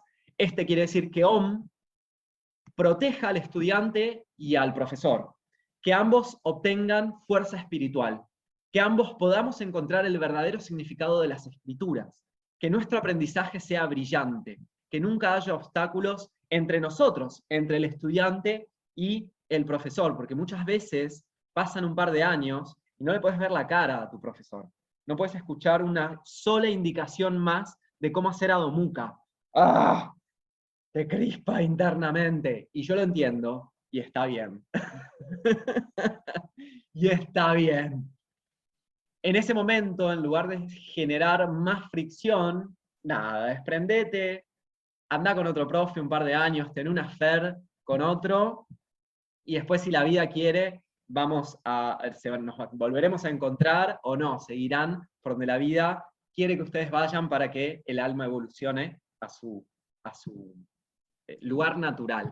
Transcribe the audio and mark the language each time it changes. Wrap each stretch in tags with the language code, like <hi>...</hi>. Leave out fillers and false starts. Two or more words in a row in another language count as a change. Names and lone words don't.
<es>Este quiere decir que Om proteja al estudiante y al profesor, que ambos obtengan fuerza espiritual, que ambos podamos encontrar el verdadero significado de las escrituras, que nuestro aprendizaje sea brillante, que nunca haya obstáculos entre nosotros, entre el estudiante y el profesor, porque muchas veces pasan un par de años y no le puedes ver la cara a tu profesor, no puedes escuchar una sola indicación más de cómo hacer Adho Mukha. ¡Ah! Te crispa internamente, y yo lo entiendo, y está bien. Y está bien. En ese momento, en lugar de generar más fricción, nada, desprendete, anda con otro profe un par de años, ten una affair con otro, y después si la vida quiere, nos volveremos a encontrar o no, seguirán por donde la vida quiere que ustedes vayan para que el alma evolucione a su lugar natural.</es>